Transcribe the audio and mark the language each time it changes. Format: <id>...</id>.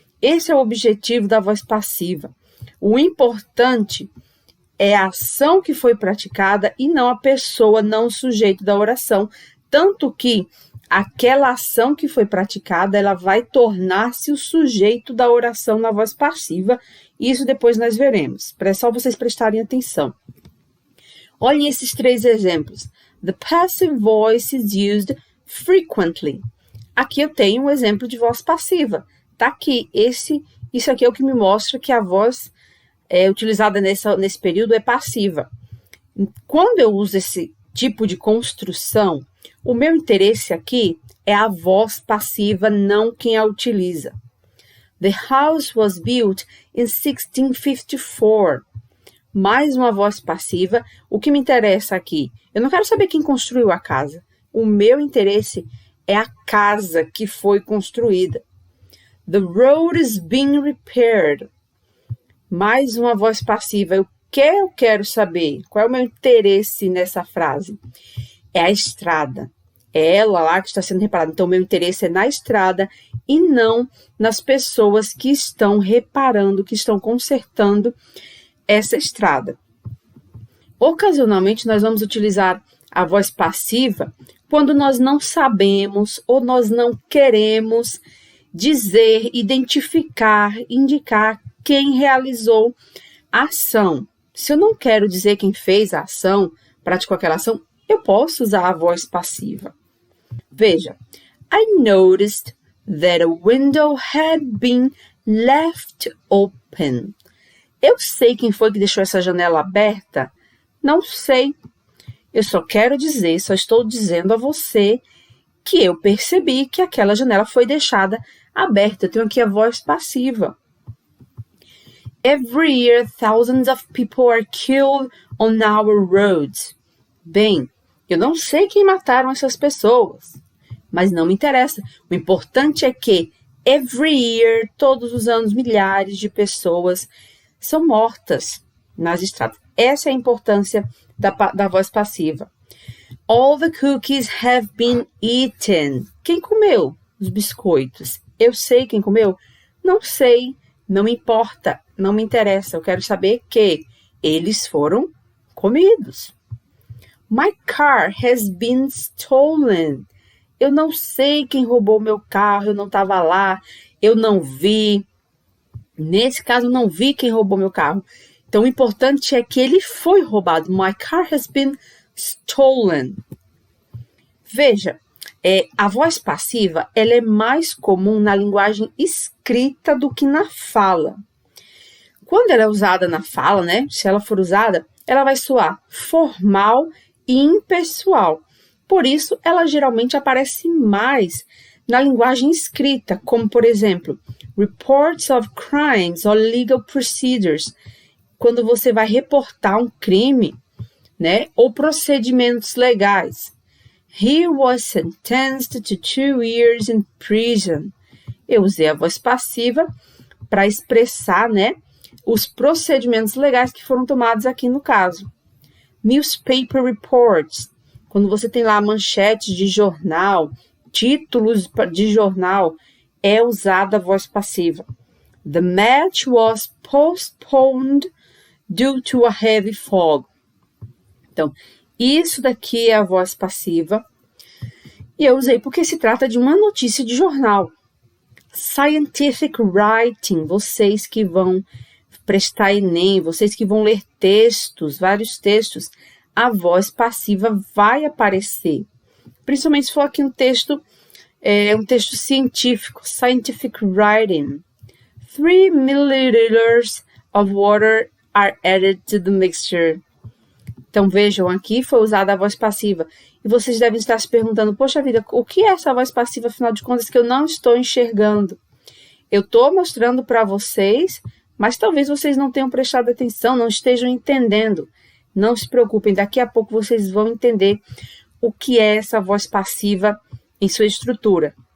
<pt>Esse é o objetivo da voz passiva. O importante é a ação que foi praticada e não a pessoa, não o sujeito da oração. Tanto que aquela ação que foi praticada, ela vai tornar-se o sujeito da oração na voz passiva. Isso depois nós veremos. É só vocês prestarem atenção. Olhem esses 3 exemplos.</pt> <en>The passive voice is used frequently.</en> <pt>Aqui eu tenho um exemplo de voz passiva. Tá aqui. Isso aqui é o que me mostra que a voz utilizada nesse período é passiva. Quando eu uso esse tipo de construção, o meu interesse aqui é a voz passiva, não quem a utiliza.</pt> <en>The house was built in 1654.</en> <pt>Mais uma voz passiva. O que me interessa aqui? Eu não quero saber quem construiu a casa. O meu interesse é a casa que foi construída.</pt> <en>The road is being repaired.</en> <pt>Mais uma voz passiva. O que eu quero saber? Qual é o meu interesse nessa frase? É a estrada. É ela lá que está sendo reparada. Então, o meu interesse é na estrada e não nas pessoas que estão reparando, que estão consertando essa estrada. Ocasionalmente, nós vamos utilizar a voz passiva quando nós não sabemos ou nós não queremos dizer, identificar, indicar quem realizou a ação. Se eu não quero dizer quem fez a ação, praticou aquela ação, eu posso usar a voz passiva.</pt> <en>Veja, I noticed that a window had been left open.</en> <pt>Eu sei quem foi que deixou essa janela aberta? Não sei. Eu só quero dizer, só estou dizendo a você que eu percebi que aquela janela foi deixada aberta. Eu tenho aqui a voz passiva.</pt> <en>Every year, thousands of people are killed on our roads.</en> <pt>Bem, eu não sei quem mataram essas pessoas, mas não me interessa. O importante é que</pt> <en>every year,</en> <pt>todos os anos, milhares de pessoas são mortas nas estradas. Essa é a importância da voz passiva.</pt> <en>All the cookies have been eaten.</en> <pt>Quem comeu os biscoitos? Eu sei quem comeu? Não sei. Não importa, não me interessa, eu quero saber que eles foram comidos.</pt> <en>My car has been stolen.</en> <pt>Eu não sei quem roubou meu carro, eu não estava lá, eu não vi. Nesse caso, eu não vi quem roubou meu carro. Então, o importante é que ele foi roubado.</pt> <en>My car has been stolen.</en> <pt>Veja, a voz passiva ela é mais comum na linguagem escrita do que na fala. Quando ela é usada na fala, né? Se ela for usada, ela vai soar formal e impessoal. Por isso, ela geralmente aparece mais na linguagem escrita, como, por exemplo,</pt> <en>reports of crimes or legal procedures,</en> <pt>quando você vai reportar um crime, né? Ou procedimentos legais.</pt> <en>He was sentenced to 2 years in prison.</en> <pt>Eu usei a voz passiva para expressar, né, os procedimentos legais que foram tomados aqui no caso.</pt> <en>Newspaper reports,</en> <pt>quando você tem lá manchetes de jornal, títulos de jornal, é usada a voz passiva.</pt> <en>The match was postponed due to a heavy fog.</en> <pt>Então, isso daqui é a voz passiva. E eu usei porque se trata de uma notícia de jornal.</pt> <en>Scientific writing,</en> <pt>vocês que vão prestar Enem, vocês que vão ler textos, vários textos. a voz passiva vai aparecer. Principalmente se for aqui um texto científico,</pt> <en>scientific writing. 3 milliliters of water are added to the mixture.</en> <pt>Então, vejam, aqui foi usada a voz passiva. E vocês devem estar se perguntando, poxa vida, o que é essa voz passiva, afinal de contas, que eu não estou enxergando? Eu estou mostrando para vocês, mas talvez vocês não tenham prestado atenção, não estejam entendendo. Não se preocupem, daqui a pouco vocês vão entender o que é essa voz passiva em sua estrutura.</pt>